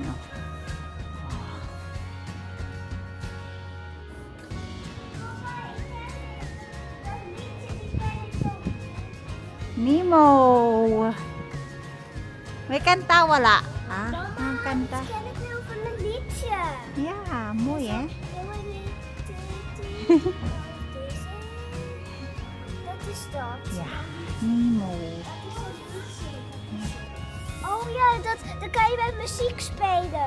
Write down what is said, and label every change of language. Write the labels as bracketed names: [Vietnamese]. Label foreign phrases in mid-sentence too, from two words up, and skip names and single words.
[English] No? Nemo! [Filipino] May kanta wala? Ha? Ang kanta? [Dutch] Ken ik wil van een liedje. Yeah, mooi hè? Dat is dat. Ja, Nemo. Oh ja, dan kan je met muziek spelen.